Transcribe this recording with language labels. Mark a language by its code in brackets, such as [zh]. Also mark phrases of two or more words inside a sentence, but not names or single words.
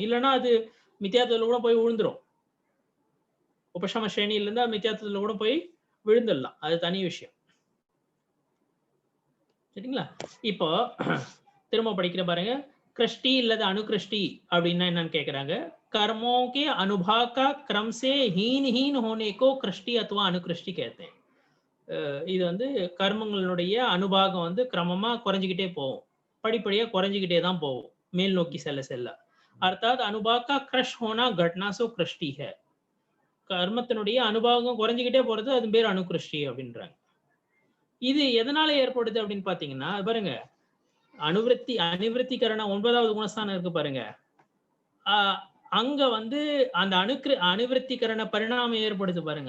[ta] இல்லைன்னா அது மித்தியாத்துவத்துல கூட போய் விழுந்துரும். உபசம ஸ்ரேணியில இருந்தா மித்தியாத்துவத்துல கூட போய் விழுந்துடலாம். அது தனி விஷயம். சரிங்களா? இப்போ திரும்ப படிக்கிற பாருங்க. கிருஷ்டி இல்லது அணுகிருஷ்டி அப்படின்னா என்னன்னு கேக்குறாங்க. [hi] कर्मों के अनुभाग का क्रम से हीन होने को कृष्टि अथवा अनुकृष्टि कहते हैं. [ta] இது வந்து கர்மங்களுடைய அனுபாகம் வந்து கிரமமா குறைஞ்சிக்கிட்டே போகும். படிப்படியா குறைஞ்சிக்கிட்டே தான் போகும் மேல் நோக்கி செல்ல செல்ல. [hi] அர்த்தாத் अनुभाग का क्रश होना घटना सो कृष्टि है. [ta] கர்மத்தினுடைய அனுபாகம் குறைஞ்சிக்கிட்டே போறது அது பேர் அணுகிருஷ்டி அப்படின்றாங்க. இது எதனால ஏற்படுது அப்படின்னு பாத்தீங்கன்னா பாருங்க, அனிவிருத்திகரண 9வது குணஸ்தானம் இருக்கு பாருங்க. அங்க வந்து அந்த அனிவிருத்திகரண பரிணாமம் ஏற்படுது பாருங்க.